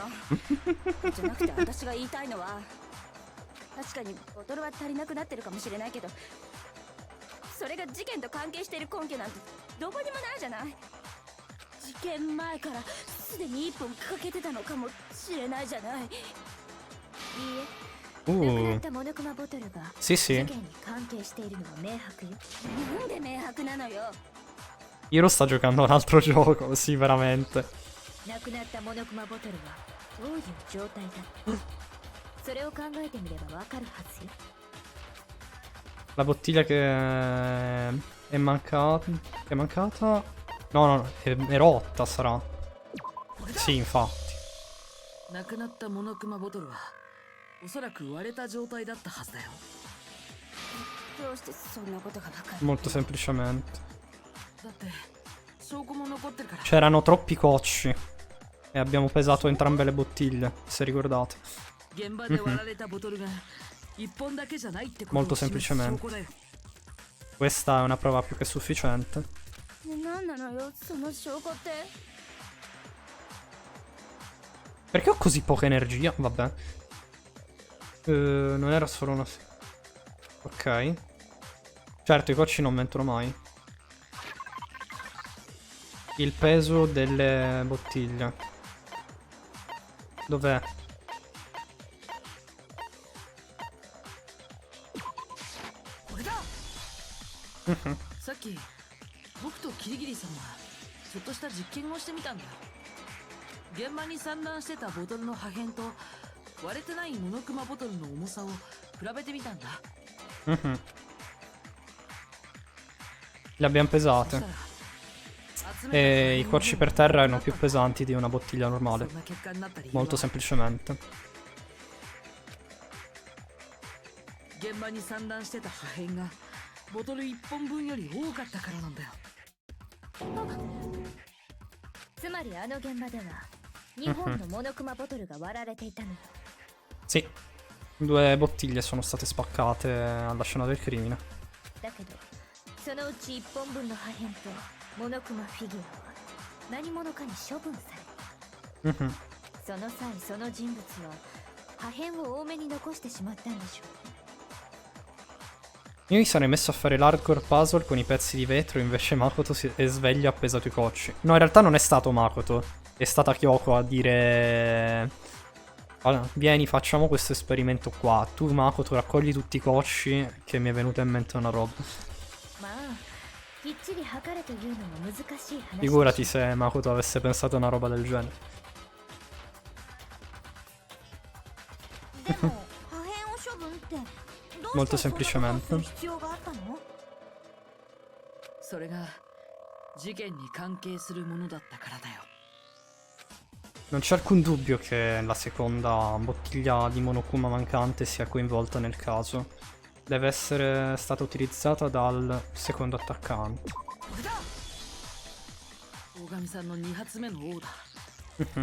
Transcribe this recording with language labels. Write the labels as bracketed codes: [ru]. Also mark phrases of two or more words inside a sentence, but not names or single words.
[ja] じゃなくて私が言いたいのは、確かにボトルは足りなくなってるかもしれないけど、それが事件と関係している根拠なんてどこにもないじゃない。事件前からすでに1本かけてたのかもしれないじゃない。いいえ、なくなったモノクマボトルが [it] Sì, [ja] 事 [it] sì. [ja] 件に関係しているのは明白よ。なんで明白なのよ。 [it] Hiro sta giocando a un altro gioco, sì, veramente. [ja] なくなったモノクマボトルはどういう状態だったそれを考えてみればわかるはずよ。 [it] La bottiglia che è mancata. È mancata? No, no, è rotta, sarà. Sì, infatti. [ja] なくなったモノクマボトルはおそらく割れた状態だったはずだよ。どうしてそんなことがわかる [it] Molto semplicemente. [ja] だって証拠も残ってるから。 [it] C'erano troppi cocci. E abbiamo pesato entrambe le bottiglie, se ricordate. [ja] 現場で割られたボトルが1本だけじゃないってこと [it] Molto [ja] を示す証 [it] semplicemente. [ja] 拠だよ。 [it] Questa è una prova più che sufficiente. なんなのよ、その証拠って。 Perché ho così poca energia? Vabbè. Non era solo una... Ok. Certo, i cocci non mentono mai. Il peso delle bottiglie. Dov'è? [ja] これだ。さっき僕とキリギリさんはちょっとした実験をしてみたんだ。現場に散乱してたボトルの破片と割れてないモノクマボトルの重さを比べてみたんだ。 [it] Mhm. Le abbiamo [ja] そした [it] pesate. [ja] ら [it] E i cocci per terra erano più pesanti di una bottiglia [ja] そ [it] normale. [ja] んな結果になった理由は [it] Molto semplicemente. [ja] 現場に散乱してた破片がボトル1本分より多かったからなんだよ。つまりあの現場では2本のモノクマボトルが割られていたのよ。 [it] Sì. 2 bottiglie sono state spaccate alla scena del crimine. [ja] だけどそのうち1本分の破片とモノクマフィギュアは何者かに処分された。 Mhm. その際その人物は破片を多めに残してしまったんでしょうね。 [it] Io mi sarei messo a fare l' [en] hardcore puzzle [it] con i pezzi di vetro, invece Makoto è sveglio e ha pesato i cocci. No, in realtà non è stato Makoto, è stata Kyoko a dire... Allora, vieni, facciamo questo esperimento qua. Tu, Makoto, raccogli tutti i cocci, che mi è venuta in mente una roba. [ja] まあきっちり測れというのも難しい話。 [it] Figurati se Makoto avesse pensato a una roba del genere. [ja] でも破片を処分 [it] Molto semplicemente. [ja] それが事件に関係するものだったからだよ。 [it] Non c'è alcun dubbio che la seconda bottiglia di Monokuma mancante sia coinvolta nel caso. Deve essere stata utilizzata dal secondo attaccante. [ja] 大神さんの2発目のオーダー。